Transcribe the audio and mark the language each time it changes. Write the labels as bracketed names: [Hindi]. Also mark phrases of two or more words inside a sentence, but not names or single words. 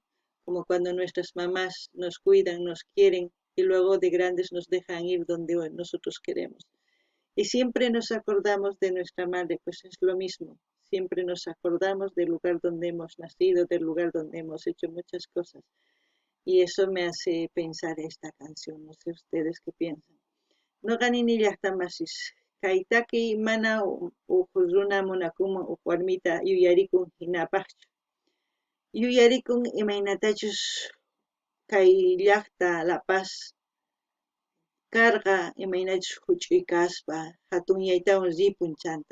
[Spanish] Como cuando nuestras mamás nos cuidan, nos quieren y luego de grandes nos dejan ir donde nosotros queremos. Y siempre nos acordamos de nuestra madre, pues es lo mismo. Siempre nos acordamos del lugar donde hemos nacido, del lugar donde hemos hecho muchas cosas. Y eso me hace pensar esta canción. No sé ustedes qué piensan. [Quechua] No ganini llaqtamasis. Kaitaki mana runa munakuma warmita yuyarikun hinapaqchu. Yuyarikun imaynatachus kay llaqta La Paz karqa imaynachus huch'uy kaspa hatunyaytawan ripun chanta.